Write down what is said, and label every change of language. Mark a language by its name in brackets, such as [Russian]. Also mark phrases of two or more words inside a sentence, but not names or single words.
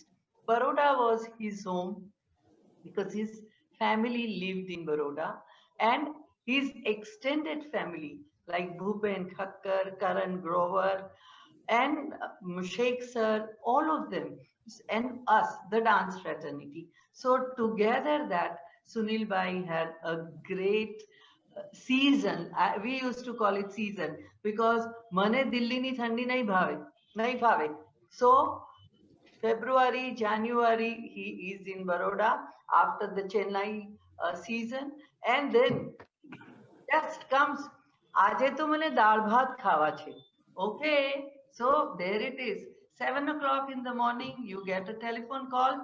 [English] Baroda was his home because his family lived in Baroda, and his extended family like Bhupen Thakkar, Karan Grover, and Sheikh Sir, all of them, and us, the dance fraternity. So together that Sunil Bhai had a great season. We used to call it season because [Gujarati] મને દિલ્હી ની ઠંડી નહીં ફાવે. [English] So February, January, he is in Baroda after the Chennai season, and then just comes, [Gujarati] "આજે તો મને દાળ ભાત ખાવા છે." [English] Okay, so there it is. 7 o'clock in the morning, you get a telephone call.